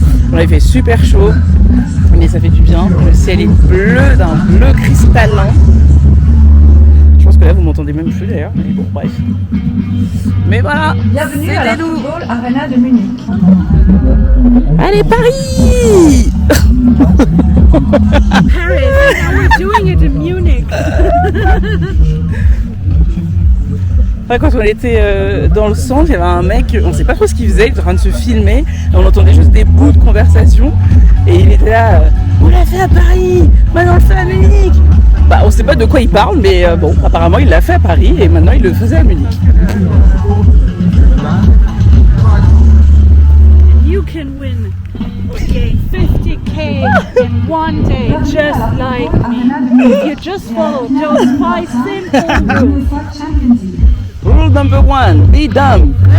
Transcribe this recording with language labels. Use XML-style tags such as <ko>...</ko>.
<fr>Bon, il fait super chaud, mais ça fait du bien. Le ciel est bleu, d'un bleu cristallin. Je pense que là vous m'entendez même plus d'ailleurs, mais bon, bref. Mais voilà, bienvenue à la Football Arena de Munich. Allez, Paris!</fr> <en>Paris, we're doing it in Munich.</en> <fr>Enfin, quand on était dans le centre, il y avait un mec, on ne sait pas trop ce qu'il faisait, il était en train de se filmer, et on entendait juste des bouts de conversation, et il était là, on l'a fait à Paris, maintenant on le fait à Munich. Bah, on ne sait pas de quoi il parle, mais bon, apparemment il l'a fait à Paris, et maintenant il le faisait à Munich.</fr> <en>You can win 50k in one day, just like me. If you just follow those 5 simple rules. Rule number 1, be dumb.</en>